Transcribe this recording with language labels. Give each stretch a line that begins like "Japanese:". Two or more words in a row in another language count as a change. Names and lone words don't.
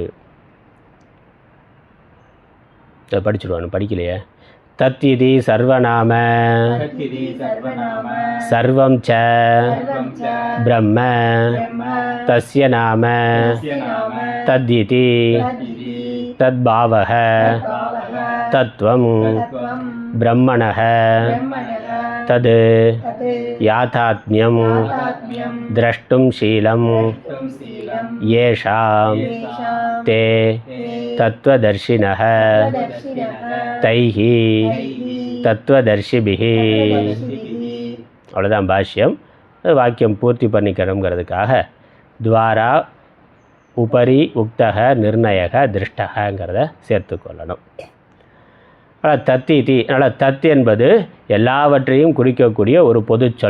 Tamil: படிச்சுடுவானு படிக்கலையே
Sanskrit: तदिति सर्वनाम सर्वं च ब्रह्म तस्य नाम तदिति तद्भावः तत्त्वं ब्रह्मणः तद् तत् याथात्म्यं याथात्म्यं द्रष्टुं शीलं द्रष्टुं शीलं येषां येषां ते ते तत्त्वदर्शिनः तत्त्वदर्शिनः तैः तत्त्वदर्शिभिः. तत्त्वदर्शिभिः.
Tamil: அவ்வளோதான் பாஷ்யம். வாக்கியம் பூர்த்தி பண்ணிக்கணுங்கிறதுக்காக துவாரா உபரி உக்தக நிர்ணயக திருஷ்டகங்கிறத சேர்த்துக்கொள்ளணும். அதனால் தத்தி தி அதனால் தத் என்பது எல்லாவற்றையும் குறிக்கக்கூடிய ஒரு பொதுச்சொல்.